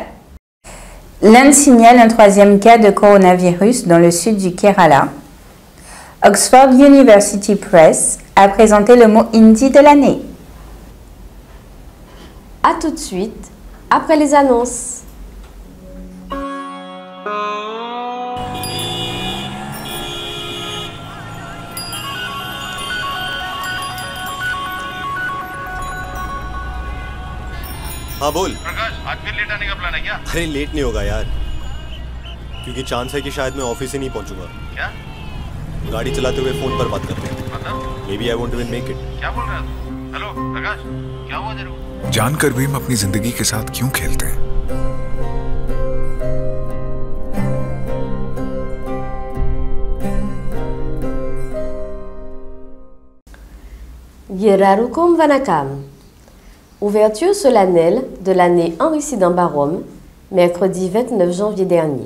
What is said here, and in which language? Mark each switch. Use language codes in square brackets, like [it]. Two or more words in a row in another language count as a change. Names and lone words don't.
[fr] L'Inde signale un 3e cas de coronavirus dans le sud du Kerala. Oxford University Press a présenté le mot hindi de l'année. A tout de suite, après les annonces. [hi] हाँ बोल। प्रकाश, आज फिर लेट आने का प्लान है क्या? अरे लेट नहीं होगा यार, क्योंकि चांस है कि शायद मैं ऑफिस ही नहीं पहुंचूंगा। क्या? गाड़ी चलाते हुए फोन पर बात करते हैं। मतलब? [en] Maybe I won't even make it. [hi] क्या बोल रहा है तू? हेलो प्रकाश, क्या हुआ तेरे को? जानकर भी हम अपनी जिंदगी के साथ क्यों खेलते हैं? [ta] எல்லாருக்கும் வணக்கம். [fr] Ouverture solennelle de l'année Henri Sidambarom, mercredi 29 janvier dernier.